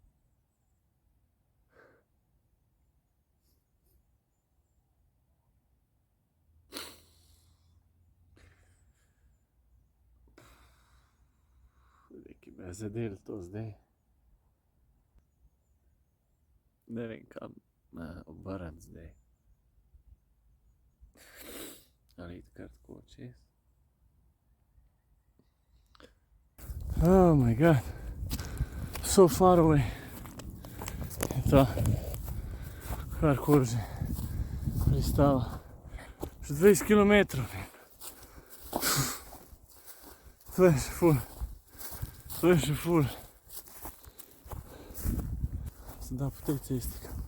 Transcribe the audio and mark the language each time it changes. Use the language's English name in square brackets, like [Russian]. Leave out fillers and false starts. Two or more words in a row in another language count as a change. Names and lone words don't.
[Slovenian] Ki me je zadel to zdaj. Ne vem kam obrniti zdaj. Ali iti kar tako čez. [English] Oh my god. So far away. [Slovenian] Je ta karkoli že pristava. Še 20 km. To je še ful. To je še ful. Se da po tej cesti kamor.